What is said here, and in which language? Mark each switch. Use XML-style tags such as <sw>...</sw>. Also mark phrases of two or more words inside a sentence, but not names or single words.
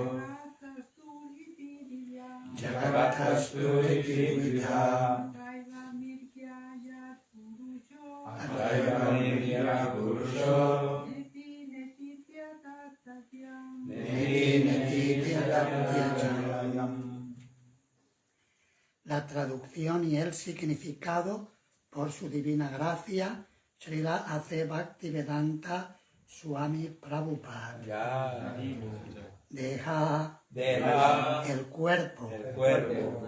<sa>Jagatastu riti dvida. Atraiva mrigya purusho. Neti netitya tatyajam.</sa> <es>La traducción y el significado por su divina gracia, Srila A.C. Bhaktivedanta Swami Prabhupada. Deja Deja el cuerpo, el cuerpo.</es>